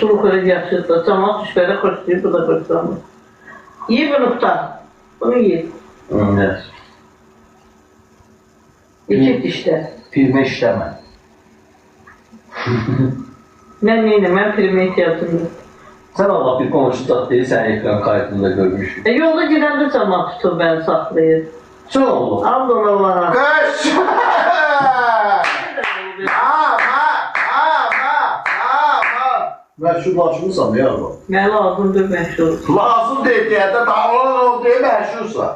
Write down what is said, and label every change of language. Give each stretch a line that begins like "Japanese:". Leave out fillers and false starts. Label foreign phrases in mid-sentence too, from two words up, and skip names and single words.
Azerbaijani: Sulu xörək yaxşıdır. Cəmat düşbələ xoşlayır, bu da xoşlanmır.
Turkish: Ye bunu tutar. Bunu ye. Evet.
Azerbaijani: İki dişlər. Filmə işləmə. Mən neyim? Mən filmə ihtiyacım yox.
Turkish: Sen Allah bir konuşacak değil, sen ekran kaydında görmüşsün. Yolda gedəndə cəmat tutur məni saxlayır. Sen Allah. Allah Allah.
Azerbaijani: Qış! Məşhurlaşmısan ya bu. Mənə lazımdır məşhur. Lazım deyil deyəndə dağılan ol deyə məşhursan.